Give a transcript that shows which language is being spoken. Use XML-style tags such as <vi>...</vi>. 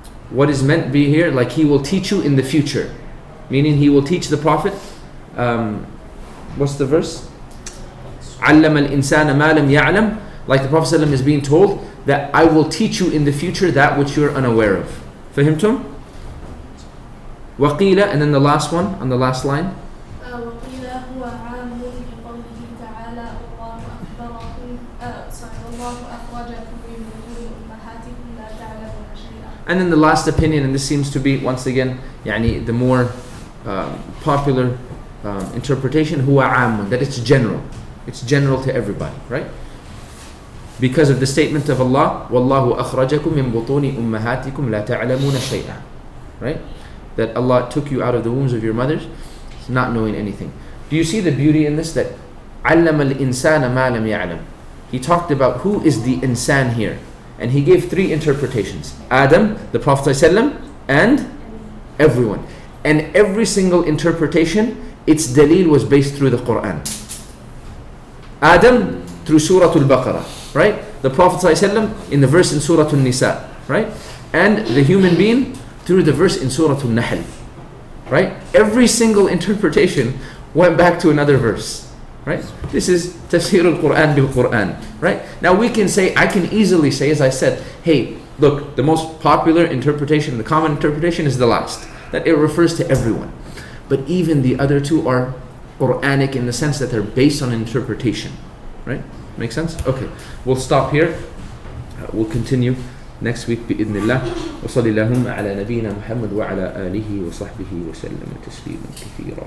<en>What is meant be here, like he will teach you in the future. Meaning he will teach the Prophet. What's the verse?</en> <ar>عَلَّمَ الْإِنسَانَ مَا لَمْ يَعْلَمْ.</ar> <en>Like the Prophet ﷺ is being told that I will teach you in the future that which you're unaware of.</en> <ar>فهمتم? وَقِيلَ.</ar> <en>And then the last one, on the last line.</en> <ar>وقيل هو عام بقوله تعالى الله أخبركم الله أخرجكم من بطون أمهاتكم لا تعلمون شيئا.</ar> <en>And then the last opinion, and this seems to be once again يعني the more popular interpretation,</en> <ar>هو عام,</ar> <en>that it's general. It's general to everybody, right? Because of the statement of Allah,</en> <ar>وَاللَّهُ أَخْرَجَكُم مِّن بُطُونِ أُمَّهَاتِكُمْ لَا تَعْلَمُونَ شَيْئًا.</ar> <en>Right? That Allah took you out of the wombs of your mothers not knowing anything. Do you see the beauty in this? That</en> <ar>عَلَّمَ الْإِنسَانَ مَا لَمْ يَعْلَمْ.</ar> <en>He talked about who is the insan here. And he gave three interpretations. Adam, the Prophet ﷺ, and everyone. And every single interpretation, its dalil was based through the Quran. Adam through Surah Al-Baqarah, right? The Prophet ﷺ in the verse in Surah An-Nisa, right? And the human being through the verse in Surah Al-Nahl, right? Every single interpretation went back to another verse, right? This is Tafsir al-Quran bil-Quran, right? Now we can say, I can easily say, as I said, hey, look, the most popular interpretation, the common interpretation is the last, that it refers to everyone. But even the other two are Quranic in the sense that they're based on interpretation, right? Make sense? Okay, we'll stop here. We'll continue next week</en> <ar>بإذن الله. وصلى اللهم على نبينا محمد وعلى آله وصحبه وسلم تسليما كثيرا.</ar>